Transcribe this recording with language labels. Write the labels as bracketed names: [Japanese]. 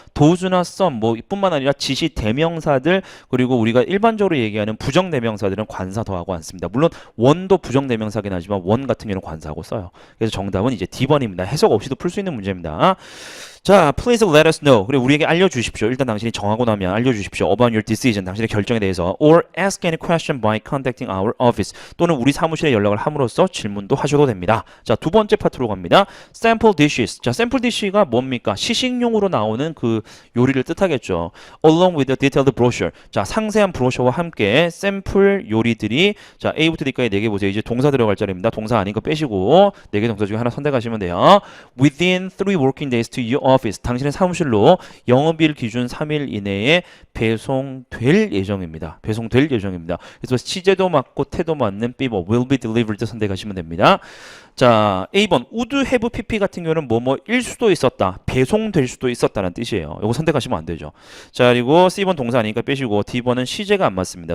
[Korean] 도주나 썸 뭐 뿐만 아니라 지시 대명사들 그리고 우리가 일반적으로 얘기하는 부정 대명사들은 관사 더하고 않습니다. 물론 원도 부정 대명사긴 하지만 원 같은 경우는 관사하고 써요. 그래서 정답은 이제 D번입니다. 해석 없이도 풀 수 있는 문제입니다. [English] 자, please let us know. [Korean] 그리고 우리에게 알려주십시오. 일단 당신이 정하고 나면 알려주십시오. [English] About your decision. [Korean] 당신의 결정에 대해서. [English] Or ask any question by contacting our office. [Korean] 또는 우리 사무실에 연락을 함으로써 질문도 하셔도 됩니다. 자, 두 번째 파트로 갑니다. [English] Sample dishes. [Korean] 자, sample dish가 뭡니까? 시식용으로 나오는 그 요리를 뜻하겠죠. [English] Along with a detailed brochure. [Korean] 자, 상세한 브로셔와 함께 샘플 요리들이 자, A부터 D까지 4개 보세요. 이제 동사 들어갈 자리입니다. 동사 아닌 거 빼시고 4개 동사 중에 하나 선택하시면 돼요. [English] Within 3 working days to your office. [Korean] 당신의 사무실로 영업일 기준 3일 이내에 배송될 예정입니다. 배송될 예정입니다. 그래서 시제도 맞고 태도 맞는 B번 will be delivered 선택하시면 됩니다. 자, A번 would have pp 같은 경우는 뭐뭐일 수도 있었다. 배송될 수도 있었다는 뜻이에요. 이거 선택하시면 안 되죠. 자, 그리고 C번 동사 아니니까 빼시고 D번은 시제가 안 맞습니다.